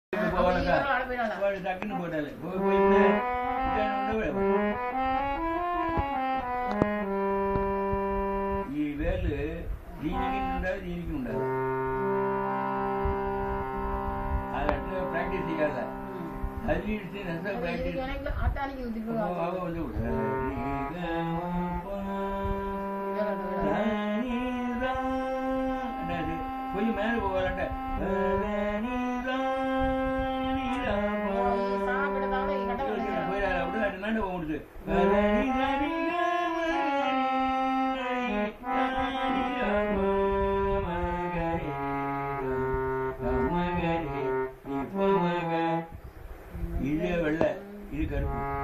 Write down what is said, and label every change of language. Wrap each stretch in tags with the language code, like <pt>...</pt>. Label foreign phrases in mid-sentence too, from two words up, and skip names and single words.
<ta>டக்குன்னு போட்டாரு</ta> <te>ఈ వేలు దీనికి ఉండాలి దీనికి ఉండాలి అది అట్లా ప్రాక్టీస్ చేయాలి అది ఇస్తే ప్రాక్టీస్ కొంచెం మేర పోవాలంటే అప్పుడు అటు నాటి పోకూడదు</te> <ta>இதே வெள்ள இது கருப்பு</ta>